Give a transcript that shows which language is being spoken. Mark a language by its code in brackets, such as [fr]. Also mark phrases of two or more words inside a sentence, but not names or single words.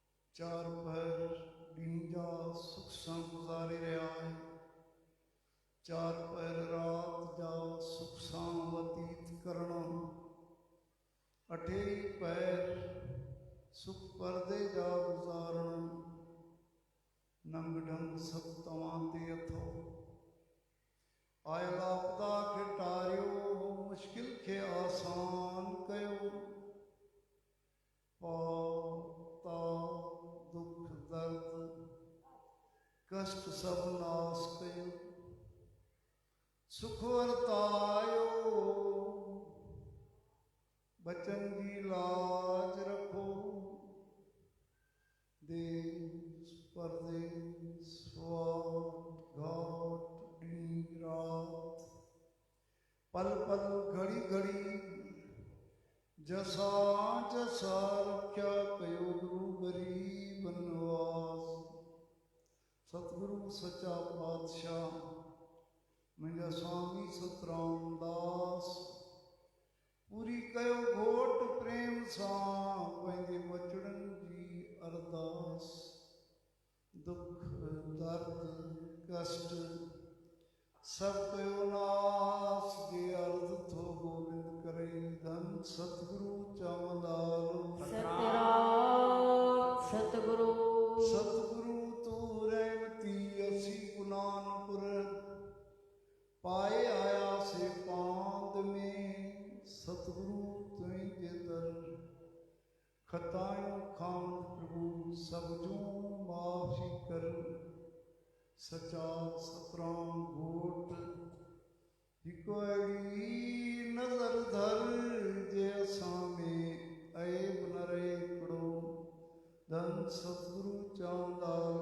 [sd] चार पैर ॾींजा सुख सां गुज़ारे रहिया है। चार पैर रात जा सुख सां व्यतीत करणा। अठेई पैर सुख परदे जा गुज़ारण। नंग ढंग सभु तव्हां ते अथो। आयल आपदा खे टारियो, मुश्किल खे आसान कयो। पाता दुख दर्द कष्ट सब नाश कयो। सुख वरतायो, बचन जी लाज रखो। देश परदेश स्वार घाट ॾींहुं रात पल पल घड़ी घड़ी जसा जसा रख्या कयो गुरु गरीब नवाज़। सतगुरु सच्चा पातशाह मुंहिंजा स्वामी सतराम दास पूरी कयो घोट प्रेम सां पंहिंजे बचड़नि जी अरदास। दुख दर्द कष्ट सब कयो नास जे अर्ज थो गोविंद करे। धन सतगुरु चवंदालो सतराम सतगुरु सतगुरु तू रहमती असी गुनानपुर पाए आया से पांद में। सतगुरु तुझे दर खतायूं खान प्रभु सब जूं माफ़ी कर। सचा सतराम घोट हिकु अहिड़ी नज़र धर जे असां में ऐब न रहे हिकिड़ो। धन सतगुरु चवंदा